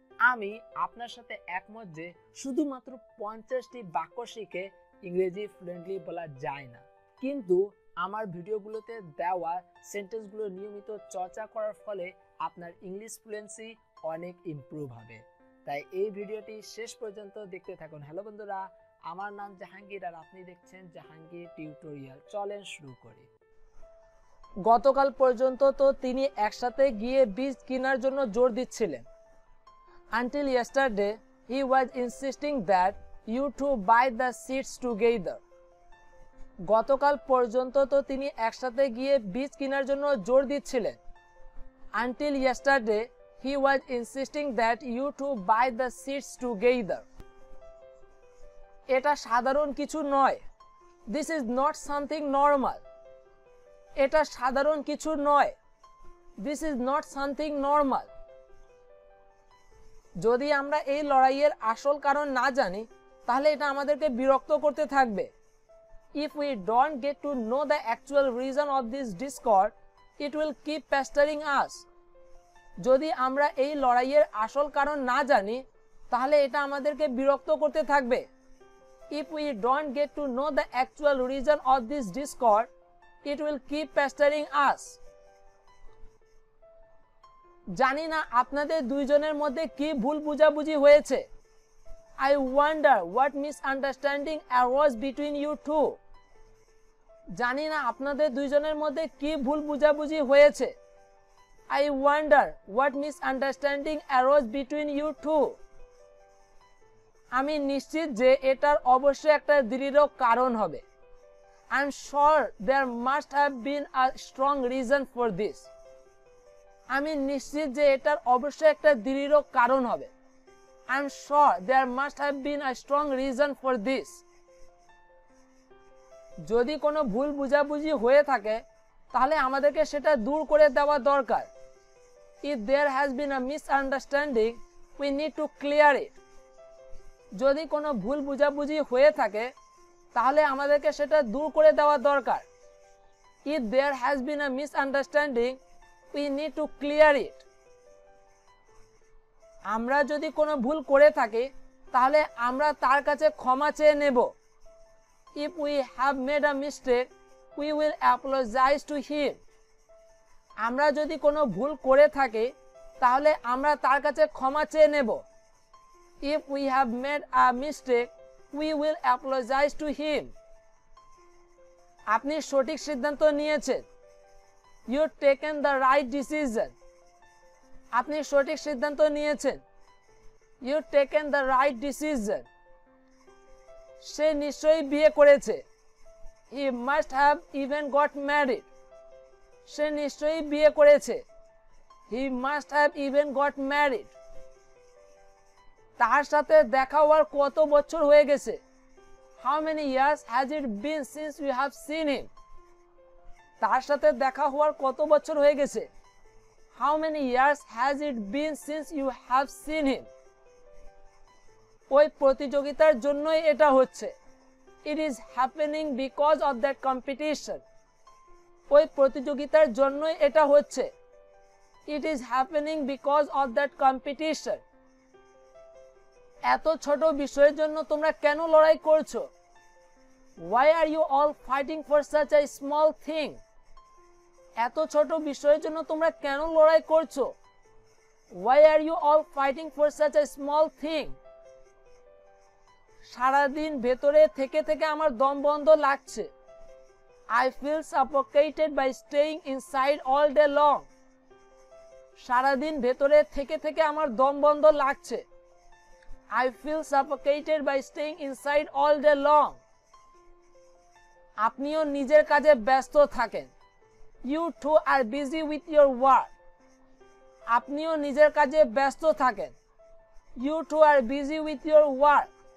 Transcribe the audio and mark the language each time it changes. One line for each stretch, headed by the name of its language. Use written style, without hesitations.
Bangla: আমি আপনার সাথে একমত যে শুধুমাত্র 50টি বাক্য শিখে ইংরেজি ফ্লুয়েন্টলি বলা যায় না, কিন্তু আমার ভিডিওগুলোতে দেওয়া সেন্টেন্সগুলো নিয়মিত চর্চা করার ফলে আপনার ইংলিশ ফ্লুয়েন্সি অনেক ইমপ্রুভ হবে। তাই এই ভিডিওটি শেষ পর্যন্ত দেখতে থাকুন। হ্যালো বন্ধুরা, আমার নাম জাহাঙ্গীর আর আপনি দেখছেন জাহাঙ্গীর টিউটোরিয়াল। চলেন শুরু করি। গতকাল পর্যন্ত তো তিনি একসাথে গিয়ে বীজ কেনার জন্য জোর দিচ্ছিলেন।
English: Until yesterday, he was insisting that you two buy the seeds together.
Bangla: গতকাল পর্যন্ত তো তিনি একসাথে গিয়ে বীজ কেনার জন্য জোর দিচ্ছিলেন।
English: Until yesterday, he was insisting that you two buy the seeds together.
Bangla: এটা সাধারণ কিছু নয়।
English: This is not something normal.
Bangla: এটা সাধারণ কিছু নয়।
English: This is not something normal.
Bangla: যদি আমরা এই লড়াইয়ের আসল কারণ না জানি তাহলে এটা আমাদেরকে বিরক্ত করতে থাকবে।
English: If we don't get to know the actual reason of this discord, it will keep pestering us.
Bangla: যদি আমরা এই লড়াইয়ের আসল কারণ না জানি তাহলে এটা আমাদেরকে বিরক্ত করতে থাকবে।
English: If we don't get to know the actual reason of this discord, it will keep pestering us.
Bangla: জানি না আপনাদের দুইজনের মধ্যে কি ভুল বুঝাবুঝি হয়েছে।
English: I wonder what misunderstanding arose between you two.
Bangla: জানি না আপনাদের দুইজনের মধ্যে কি ভুল বুঝাবুঝি হয়েছে।
English: I wonder what misunderstanding arose between you two.
Bangla: আমি নিশ্চিত যে এটার অবশ্যই একটা দৃঢ় কারণ হবে।
English: I'm sure there must have been a strong reason for this.
Bangla: আমি নিশ্চিত যে এটার অবশ্যই একটা দৃঢ় কারণ হবে।
English: I'm sure there must have been a strong reason for this.
Bangla: যদি কোনো ভুল বুঝাবুঝি হয়ে থাকে তাহলে আমাদেরকে সেটা দূর করে দেওয়া দরকার।
English: If there has been a misunderstanding, we need to clear it.
Bangla: যদি কোনো ভুল বুঝাবুঝি হয়ে থাকে তাহলে আমাদেরকে সেটা দূর করে দেওয়া দরকার।
English: If there has been a misunderstanding, we need to clear it.
Bangla: আমরা যদি কোনো ভুল করে থাকি তাহলে আমরা তার কাছে ক্ষমা চেয়ে নেব।
English: If we have made a mistake, we will apologize to him.
Bangla: আমরা যদি কোনো ভুল করে থাকি তাহলে আমরা তার কাছে ক্ষমা চেয়ে নেব।
English: If we have made a mistake, we will apologize to him.
Bangla: আপনি সঠিক সিদ্ধান্ত নিয়েছেন।
English: You've taken the right decision.
Bangla: আপনি সঠিক সিদ্ধান্ত নিয়েছেন।
English: You've taken the right decision.
Bangla: সে নিশ্চয়ই বিয়ে করেছে।
English: He must have even got married.
Bangla: সে নিশ্চয়ই বিয়ে করেছে।
English: He must have even got married.
Bangla: তার সাথে দেখা হওয়ার কত বছর হয়ে গেছে?
English: How many years has it been since you have seen him?
Bangla: তার সাথে দেখা হওয়ার কত বছর হয়ে গেছে?
English: How many years has it been since you have seen him?
Bangla: ওই প্রতিযোগিতার জন্যই এটা হচ্ছে।
English: It is happening because of that competition.
Bangla: ওই প্রতিযোগিতার জন্যই এটা হচ্ছে।
English: It is happening because of that competition.
Bangla: এত ছোট বিষয়ের জন্য তোমরা কেন লড়াই করছো?
English: Why are you all fighting for such a small thing?
Bangla: এত ছোট বিষয়ের জন্য তোমরা কেন লড়াই করছো?
English: Why are you all fighting for such a small thing?
Bangla: সারাদিন ভেতরে থেকে থেকে আমার দম বন্ধ লাগছে।
English: I feel suffocated by staying inside all day long.
Bangla: সারাদিন ভেতরে থেকে থেকে আমার দম বন্ধ লাগছে।
English: I feel suffocated by staying inside all day long.
Bangla: আপনিও নিজের কাজে ব্যস্ত থাকেন।
English: You too are busy with your work.
Bangla: আপনিও নিজের কাজে ব্যস্ত থাকেন।
English: You too are busy with your work.